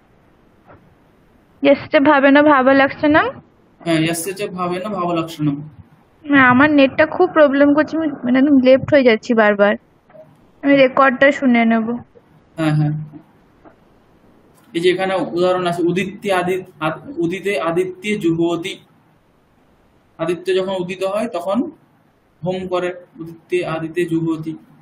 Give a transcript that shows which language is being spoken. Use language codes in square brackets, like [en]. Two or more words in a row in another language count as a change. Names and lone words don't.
[bn] এসছে ভাবে না ভাবা লাগছে না? হ্যাঁ, [sa] यस्य च भावेन भावलक्षणम। [bn] আমার নেটটা খুব প্রবলেম করছে, আমি মানে একদম লেফট হয়ে যাচ্ছি বারবার। আমি রেকর্ডটা শুনে নেব। হ্যাঁ হ্যাঁ, এই যে এখানে উদাহরণ আছে [sa] উদিতে আদিত্যে জুহোতি, [bn] আদিত্য যখন উদিত হয় তখন হোম করে, [sa] উদিতে আদিতে জুহোতি।